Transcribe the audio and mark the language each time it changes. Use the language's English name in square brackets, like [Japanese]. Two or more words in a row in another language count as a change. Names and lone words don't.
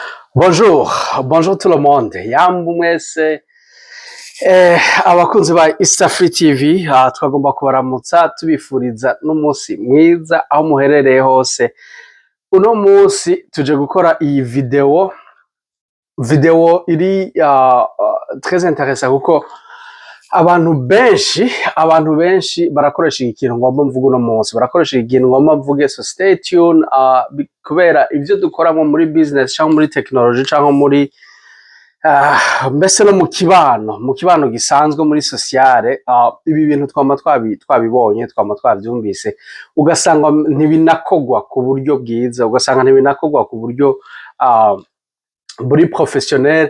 [French] Bonjour, bonjour tout le monde. [Rundi] Yambu mwese abakunzi ba East Free TV twagomba kubaramutsa tubifuriza n'umunsi mwiza aho muherereye hose. Uno munsi tuje gukora iyi video iri [French] très intéressant [Rundi] kuko abantu benshi barakoresha ikintu ngomba mvuga uno munsi, barakoresha ikintu ngomba mvuge, [English] so stay tuned [Rundi] kubera ivyo dukoramo muri business cyangwa muri technology cyangwa muri mbese no mu kibano gisanzwe muri sociale. Ibi bintu twabibonye twabyumvise, ugasanga ntibinakogwa ku buryo bwiza, ugasanga ntibinakogwa ku buryo buri professionnel.